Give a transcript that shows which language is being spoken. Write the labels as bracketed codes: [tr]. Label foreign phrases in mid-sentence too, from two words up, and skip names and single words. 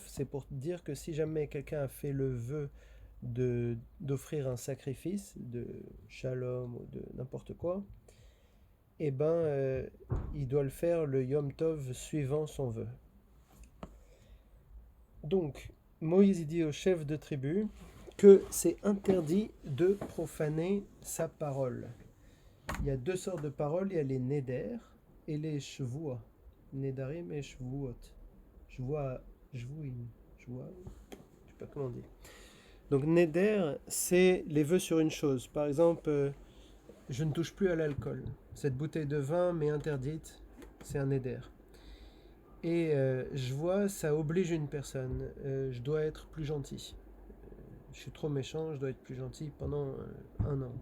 [fr] C'est pour dire que si jamais quelqu'un a fait le vœu d'offrir un sacrifice de shalom ou de n'importe quoi, eh ben, il doit le faire le [he] יום טוב [fr] suivant son vœu. Donc, Moïse dit au chef de tribu que c'est interdit de profaner sa parole. Il y a deux sortes de paroles, il y a les neder et les shvuah. [he] נדרים et שבועות. שבועה, שבועים, שבועה, [fr] je sais pas comment on dit. Donc neder, c'est les vœux sur une chose. Par exemple, je ne touche plus à l'alcool. Cette bouteille de vin m'est interdite, c'est un neder. Et je vois, ça oblige une personne. Je dois être plus gentil. Je suis trop méchant, je dois être plus gentil pendant un an.